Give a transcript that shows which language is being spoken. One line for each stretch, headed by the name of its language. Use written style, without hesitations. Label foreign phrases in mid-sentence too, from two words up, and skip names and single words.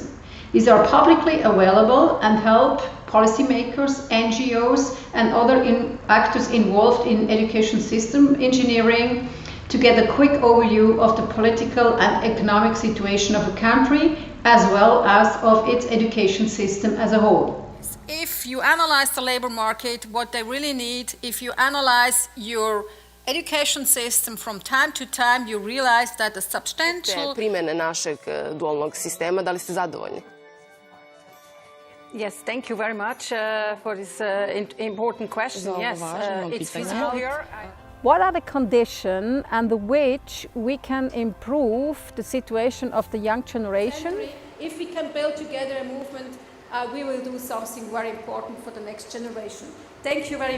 English: These are publicly available and help policymakers, NGOs, and other actors involved in education system engineering to get a quick overview of the political and economic situation of a country, as well as of its education system as a whole. If you analyze the labor market, what they really need, if you analyze your education system from time to time, you realize that a substantial...
Bosnian: Primjene našeg dualnog sistema, da li ste zadovoljni?
English: Yes, thank you very much for this important question. Yes, it's feasible here. What are the conditions under which we can improve the situation of the young generation If we can build together a movement, we will do something very important for the next generation.